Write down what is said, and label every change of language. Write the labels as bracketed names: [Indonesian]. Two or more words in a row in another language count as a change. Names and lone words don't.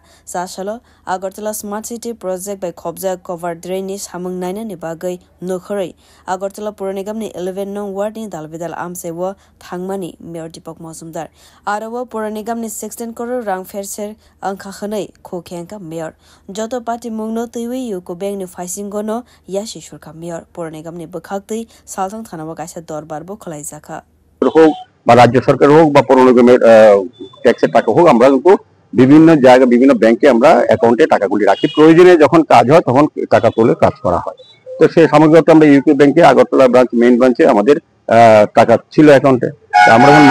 [Kok Borok] Sashalo Agartala Smart City project by Khobja [English] cover drain [Kok Borok] ni samung naina ni bagai nokharai Agartala Pura Nigam ni 11 nong ward ni dalbidal amsewo thangmani Mayor Deepak Mazumdar arawo Pura Nigam ni 16 crore rang fairshare angkha khanai khokhenka Mayor joto party mungno tui Yuko Bank ni facing gono yashi shurka Mayor Pura Nigam ni bkhakti salthang thanawa kaisa dorbar bo kholai jaka [Bangla] হোক বা রাজ্য সরকার হোক বা পৌর নিগমের ট্যাক্সের টাকা হোক আমরা কিন্তু বিভিন্ন জায়গায় বিভিন্ন ব্যাংকে আমরা অ্যাকাউন্টে টাকাগুলি রাখি প্রয়োজনে যখন কাজ হয় তখন টাকা তুলে কাজ করা হয় তো সেই সামগ্রিকভাবে আমরা ইউপি ব্যাংকে আগরতলা ব্রাঞ্চ [English] main branch [Bangla] আমাদের টাকা ছিল অ্যাকাউন্টে আমরা যখন